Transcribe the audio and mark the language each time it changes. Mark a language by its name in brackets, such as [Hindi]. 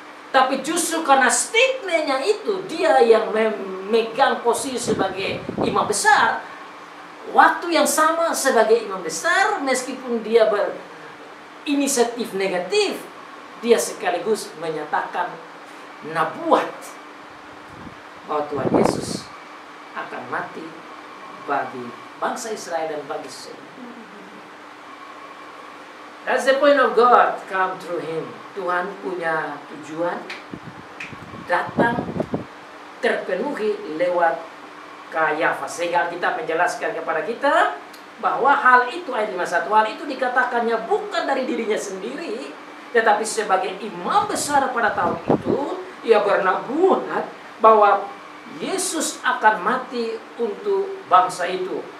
[Indonesian] Tapi justru karena statementnya itu, dia yang memegang posisi sebagai imam besar, waktu yang sama sebagai imam besar, meskipun dia berinisiatif negatif, dia sekaligus menyatakan nabuat bahwa Tuhan Yesus akan mati bagi bangsa Israel dan bagi seluruh. [English] That's the point of God come through him. [Indonesian] Tuhan punya tujuan datang terpenuhi lewat Kayafas. Sehingga kita menjelaskan kepada kita bahwa hal itu, ayat 51, hal itu dikatakannya bukan dari dirinya sendiri, tetapi sebagai imam besar pada tahun itu, ia bernabuat bahwa Yesus akan mati untuk bangsa itu.